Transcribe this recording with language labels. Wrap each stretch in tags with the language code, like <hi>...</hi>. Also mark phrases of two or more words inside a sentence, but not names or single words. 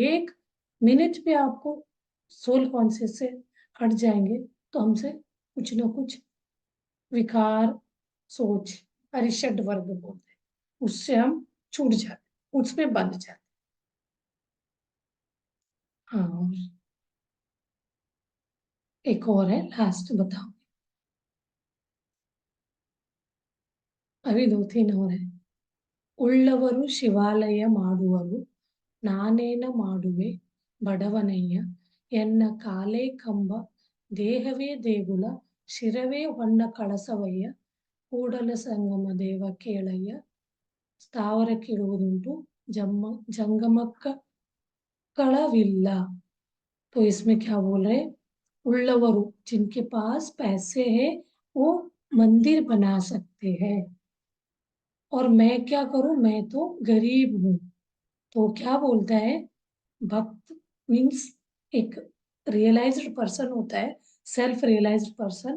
<hi>एक मिनट पे आपको</hi> <en>soul conscious</en> <hi>से हट जाएंगे, तो हमसे कुछ ना कुछ विकार, सोच, अरिषड वर्ग बोलते हैं, उससे हम छूट जाते, उसमें बंध जाते। हाँ, और एक और है, लास्ट बताओ। अभी दो तीन और है।</hi> <kn>ಉಳ್ಳವರು ಶಿವಾಲಯ ಮಾಡುವರು ನಾನೇನ ಮಾಡುವೆ ಬಡವನಯ್ಯ ಎನ್ನ ಕಾಲೇ ಕಂಬ ದೇಹವೇ ದೇಗುಲ ಶಿರವೇ ಹೊನ್ನ ಕಳಸವಯ್ಯ ಕೂಡಲ ಸಂಗಮ ದೇವ ಕೇಳಯ್ಯ ಸ್ಥಾವರಕ್ಕಿಡುವುದುಂಟು ಜಂಗಮಕ್ಕ कड़विल्ला।</kn> <hi>तो इसमें क्या बोल रहे, उल्लवरु जिनके पास पैसे हैं वो मंदिर बना सकते हैं, और मैं क्या करूं, मैं तो गरीब हूँ। तो क्या बोलता है, भक्त मीन्स एक</hi> <en>realized person</en> <hi>होता है,</hi> <en>self realized person.</en>